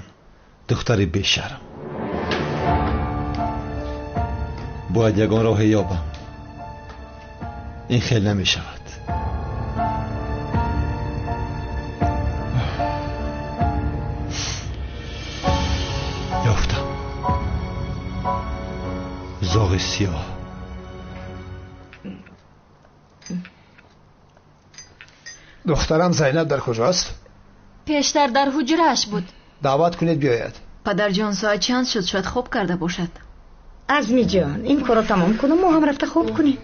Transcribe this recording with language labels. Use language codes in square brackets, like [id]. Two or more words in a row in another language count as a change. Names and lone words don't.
[tg] духтари бешарм. бояд ягон роҳе ёбам. ин хел намешавад. ёфтам. зоғи сиёҳ. [fa] دخترم زینب در کجاست؟ پیشتر در حجره‌اش بود. دعوت کنید بیاید. پدر جان ساعت چند شد؟ شاید خواب کرده باشد. عزمی جان این کارو تمام کنم ما هم رفته خواب کنیم.